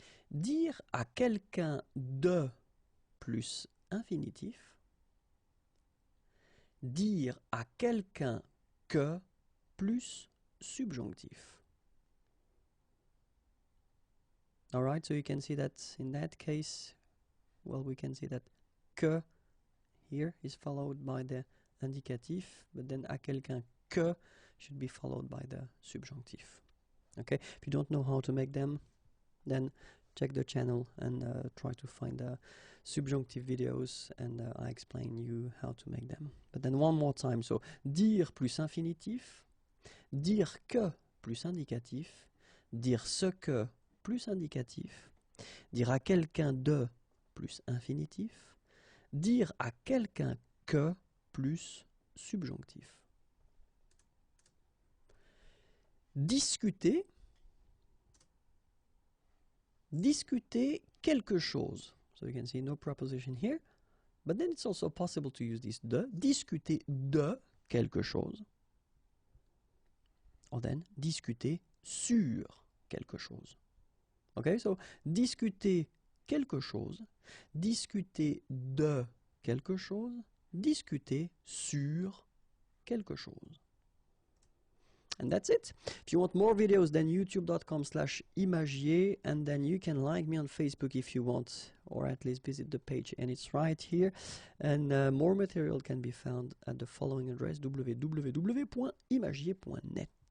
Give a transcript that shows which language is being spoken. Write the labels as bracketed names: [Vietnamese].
[French] Dire à quelqu'un de plus infinitif. Dire à quelqu'un que plus subjonctif. [English] All right, so you can see that in that case, well, we can see that que here is followed by the indicatif, but then [French] à quelqu'un que [English] should be followed by the subjunctif. Okay, if you don't know how to make them, then check the channel and try to find the subjunctive videos, and I explain you how to make them. But then one more time, so [French] dire plus infinitif, dire que plus indicatif, dire ce que plus indicatif, dire à quelqu'un de plus infinitif, dire à quelqu'un que plus subjonctif. Discuter, discuter quelque chose. [English] So you can see no preposition here. But then it's also possible to use this de, [French] discuter de quelque chose. [English] Or then, [French] discuter sur quelque chose. [English] Okay, so [French] discuter quelque chose, discuter de quelque chose, discuter sur quelque chose. [English] And that's it. If you want more videos, then youtube.com/imagier, and then you can like me on Facebook if you want, or at least visit the page, and it's right here. And more material can be found at the following address, www.imagier.net.